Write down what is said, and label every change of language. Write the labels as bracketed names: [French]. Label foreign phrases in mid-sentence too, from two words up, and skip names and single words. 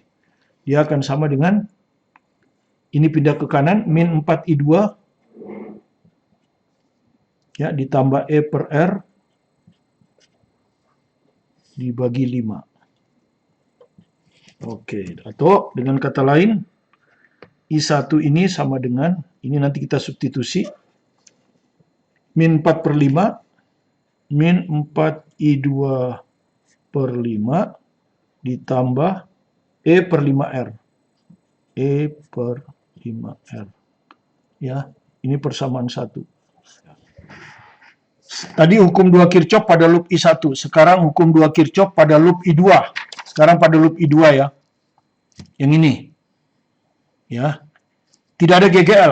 [Indonesian] Dia akan sama dengan, ini pindah ke kanan, min 4I2, ya, ditambah E per R, dibagi 5. Oke, atau dengan kata lain, I1 ini sama dengan, ini nanti kita substitusi, min 4 per 5, min 4I2 per 5, ditambah E per 5R. E per 5R. Ya, ini persamaan 1. Tadi hukum 2 Kirchhoff pada loop I1. Sekarang hukum 2 Kirchhoff pada loop I2. Sekarang pada loop I2 ya. Yang ini. Ya. Tidak ada GGL.